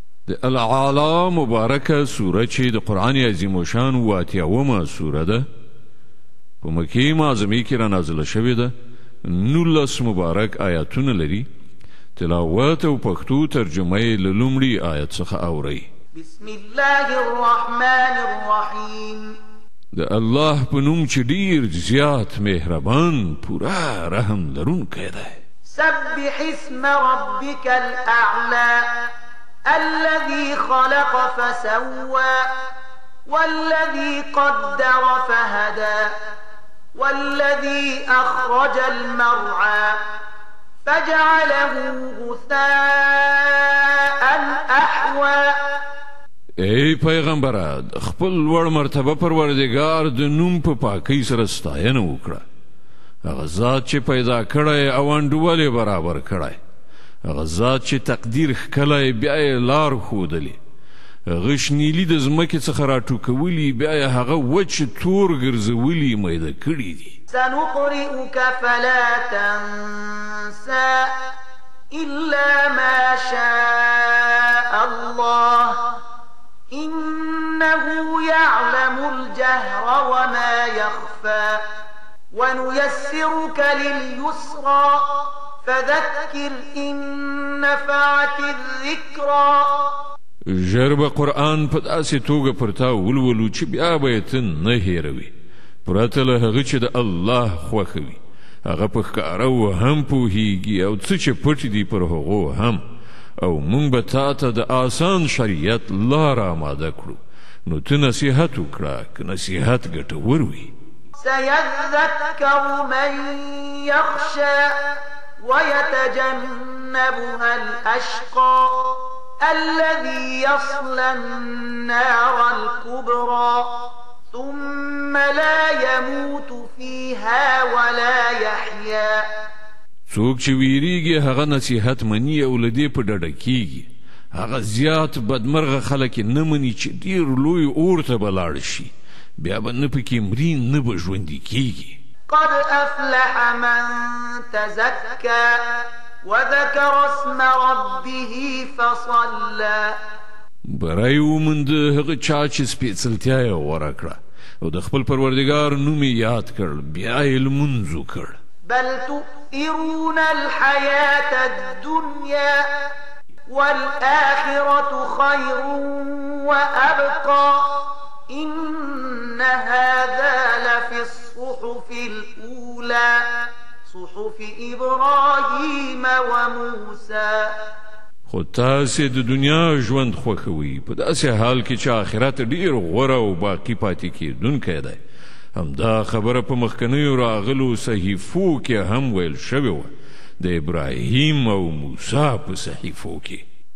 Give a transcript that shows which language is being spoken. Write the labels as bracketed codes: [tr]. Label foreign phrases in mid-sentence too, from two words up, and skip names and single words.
[ps] د الاعلی مبارکه سوره چې د قرآن عظیم الشان 88 سوره ده په مکې معظمې کې رانازله شوې ده 19 مبارک آیاتونه لري تلاوت او پښتو ترجمه یې له لومړي آیت څخه اورئ [ar] بسم الله الرحمن الرحیم [ps] د الله په نوم چې ډیر زیات مهربان پورا رحم لرونکی دی [ar] سبح اسم ربك الاعلى الذي خلق فسوى والذي قدر فهدى والذي أخرج المرعى فجعله غثاء أحوى [ps] ای پیغمبره خپل لوړ مرتبه پروردګار د نوم په پاکۍ سره ستاینه وکړه هغه ذات چې پیدا کړی او انډولې برابر کړی هغه ذات چې تقدیر ښکلی بیا یې لار ښودلې هغه شنیلي د ځمکې څخه راټوکولي بیا یې هغه وچ تور ګرځولي میده کړي دي [ar] سنقرئك فلا تنسى إلا ما شاء الله إنه يعلم الجهر وما يخفى ونيسرك لليسرى فذكر إن نفعت الذكرى [ps] ژر به قرآن په داسې توګه پر تا ولولو چې بیا به یې ته نه هېروې پرته له هغه چې د الله خوښوي هغه په ښکاره و هم پوهیږي او څه چې پټ دي پر هغو هم او موږ به تا ته د آسان شریعت لار آماده کړو نو ته نصیحت وکړه که نصیحت ګټور وي [ar] سيذكر من يخشى ويتجنبها الأشقى الذي يصلى النار الكبرى ثم لا يموت فيها ولا يحيا [ps] څوک چې ویریږي هغه نصیحت مني او له دې په ډډه کیږي هغه زیات بدمرغه خلک نه مني چې ډیر لوی اور ته به لاړ شي بیا به نه پکې مري نه به ژوندي کیږي [ar] قد أفلح من تزكى وذكر اسم ربه فصلى [ps] بری وموند هغه چا چې سپېڅلتیا یې غوره کړه او د خپل پروردګار نوم یې یاد کړ بیا یې لمونځ وکړ [ar] بل تؤثرون الحياة الدنيا والآخرة خير وأبقى إن هذا لفي الصحف الأولى صحف إبراهيم وموسى [ps] خو تاسې د دنیا ژوند خوښوئ په داسې حال کې چې آخرت ډیر غوره او باقي پاتې کېدونکی دی همدا خبره په مخکنیو راغلو صحیفو کې هم ویل شوې وه د ابراهیم او موسی په صحیفو کې